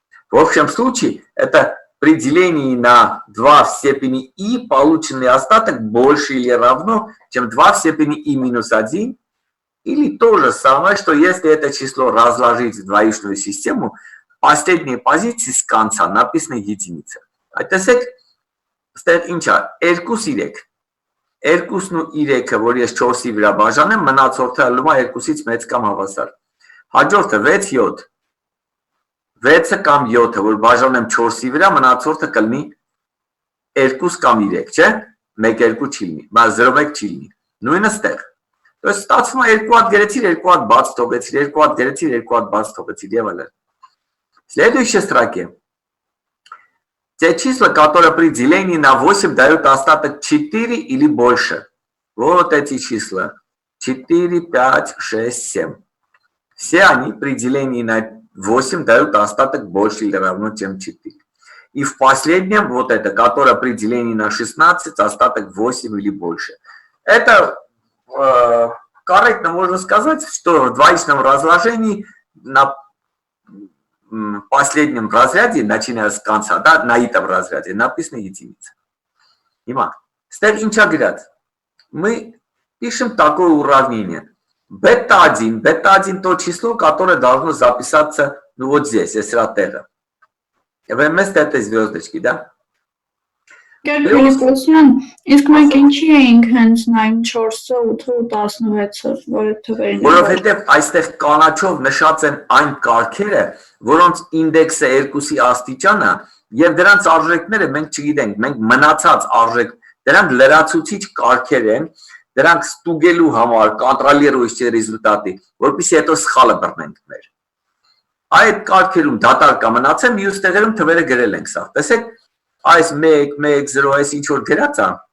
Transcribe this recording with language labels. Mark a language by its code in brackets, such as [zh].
[ru] В общем случае, это при делении на 2 в степени и полученный остаток больше или равно, чем 2 в степени и минус 1, или то же самое, что если это число разложить в двоичную систему, в последней позиции с конца написана единица. [hy] Այդտեսեք, ստեղ ինչ է, 2-3, 2-3-ը, որ ես 4-ի վրա բաժանեմ, մնացորդը ելնում է 2-ից մեծ կամ հավասար։ Հաջորդը 6-7, 6-ը կամ 7-ը, որ բաժանեմ 4-ի վրա, մնացորդը կլինի 2 կամ 3, չէ, 1-2 չի լինի, բայց 0-1 չի լինի, նույնը ստեղ։ [ru] То есть [hy] ստացվում է 2 հատ գրեցիր, 2 հատ բաց թողեցիր, 2 հատ գրեցիր, 2 հատ բաց թողեցիր եւ այլն։ [ru] Следующей строке. Те числа, которые при делении на 8 дают остаток 4 или больше. Вот эти числа. 4, 5, 6, 7. Все они при делении на 8 дают остаток больше или равно, чем 4. И в последнем, вот это, которое при делении на 16, остаток 8 или больше. Это корректно можно сказать, что в двоичном разложении на последнем разряде, начиная с конца, да, на этом разряде написана единица. Теперь инча говорят, мы пишем такое уравнение. Бета-1 то число, которое должно записаться Ну вот здесь, эсратера. Вместо этой звездочки, да? [hy] Գեր Ֆիլիպոսյան, իսկ մենք ինչի էինք հենց նայում 4-ը, 8-ը, 16-ը, որը թվերին է։ Որովհետև այստեղ կանաչով նշած են այն կարգերը, որոնց ինդեքսը 2-ի աստիճանը եւ դրանց արժեքները մենք չգիտենք, մենք մնացած արժեք, դրանք լրացուցիչ կարգեր են, դրանք ստուգելու համար կոնտրոլирующие ռեզուլտատի, որպեսզի հետո սխալը բռնենք մեր։ Այդ կարգերում դատարկա մնացել, մյուս տեղերում թվերը գրել ենք սա։ Տեսեք, այս 1, 1, 0, այս ինչ որ գրած է,